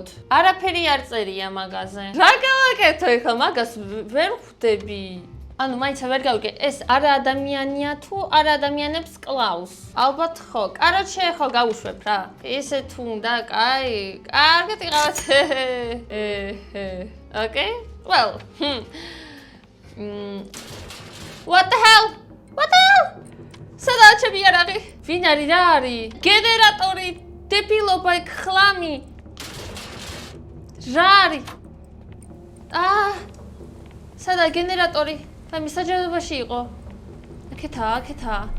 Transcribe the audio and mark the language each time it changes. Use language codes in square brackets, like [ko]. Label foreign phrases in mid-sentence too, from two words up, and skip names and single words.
[ka] არაფერი არ წერია მაგაზე. რა გავაკეთო ეხლა მაგას ვერ ხვდები. ანუ მაინც ვერ გავიგე, ეს არა ადამიანია თუ არა ადამიანებს კლავს. ალბათ ხო. Короче, ხო გავუშვებ რა. ესე თუ უნდა, კაი. კარგად იყავთ. [en] Okay? Well. What the hell? [ka] სადაა ჩემი იარაღი? ვინ არის რა არის? გენერატორი, დებილობა, ხლამი. რა არის? სადაა გენერატორი? და მისაჯებობაში იყო. აქეთა.